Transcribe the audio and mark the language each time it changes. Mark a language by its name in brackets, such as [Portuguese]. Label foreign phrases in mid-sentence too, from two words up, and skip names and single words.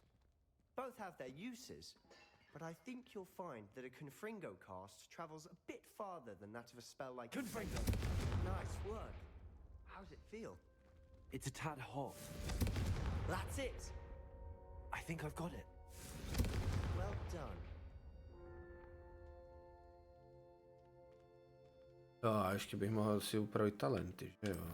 [English] Both have their uses, but I think you'll find that a Confringo cast travels a bit farther than that of a spell like Confringo! Nice work. How's it feel? It's a tad hot. That's it! I think I've got it. Well done. [Czech] Jo, a ještě bych mohl si upravit talenty, že jo?